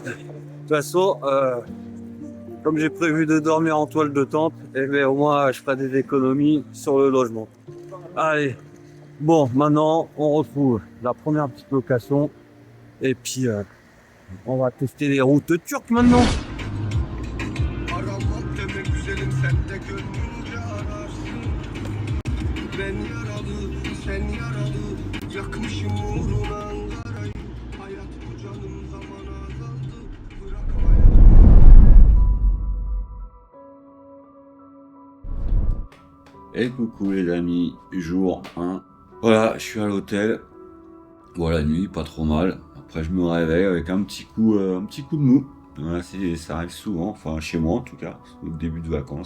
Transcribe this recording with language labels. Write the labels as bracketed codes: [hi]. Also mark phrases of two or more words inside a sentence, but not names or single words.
[fr] De toute façon, comme j'ai prévu de dormir en toile de tente, et bien au moins je ferai des économies sur le logement. Allez, bon, maintenant on retrouve la première petite location et puis on va tester les routes turques maintenant. [tr] Aramak deme güzelim sen de gönlümce ararsın. Ben yaralı, sen yaralı, yakmışım uğruna Ankara'yı. Hayat bu canım zaman azaldı, bırakmaya. [fr] Et coucou les amis, jour 1. Voilà, je suis à l'hôtel. Voilà, la nuit, pas trop mal. Après, je me réveille avec un petit coup de mou. Voilà, ça arrive souvent, enfin chez moi en tout cas, au début de vacances.